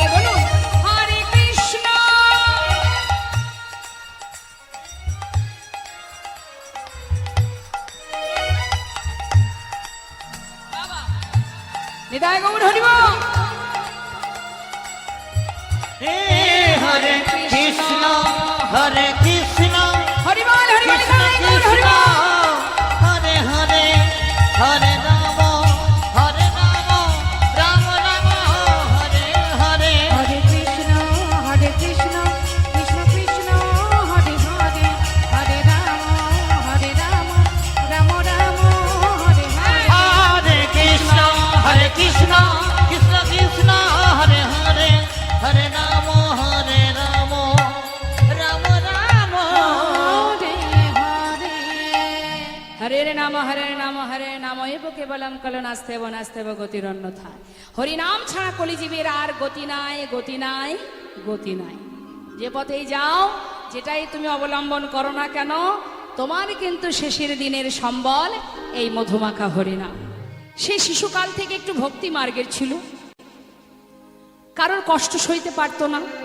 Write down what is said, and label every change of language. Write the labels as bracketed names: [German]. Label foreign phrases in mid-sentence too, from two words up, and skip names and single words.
[Bangla] বলুন হরে কৃষ্ণ। বাবা নিতাই গৌর হরি বল। হরে কৃষ্ণ হরে কৃষ্ণ হরি বল হরি বল কৃষ্ণ নিতাই গৌর হরি কৃষ্ণ বল। হরে হরে হরে রাম রাম রাম হরে হরে হরে কৃষ্ণ কৃষ্ণ কৃষ্ণ হরে হরে হরে রাম রাম রাম হরে হরে। হরে কৃষ্ণ কৃষ্ণ কৃষ্ণ হরে হরে হরে রাম রাম রাম হরে হরে [Sanskrit] হরে নাম এব কেবলম কলো নাস্তেব নাস্তেব গতিরন্যথা। [Bangla] হরিনাম ছাড়া কলিজীবের আর গতি নাই, গতি নাই, গতি নাই। যে পথেই যাও, যেটাই তুমি অবলম্বন করো না কেন, তোমার কিন্তু শেষের দিনের সম্বল এই মধুমাখা হরিনাম। সে শিশুকাল থেকে একটু ভক্তি মার্গের ছিল, কারোর কষ্ট সইতে পারতো না।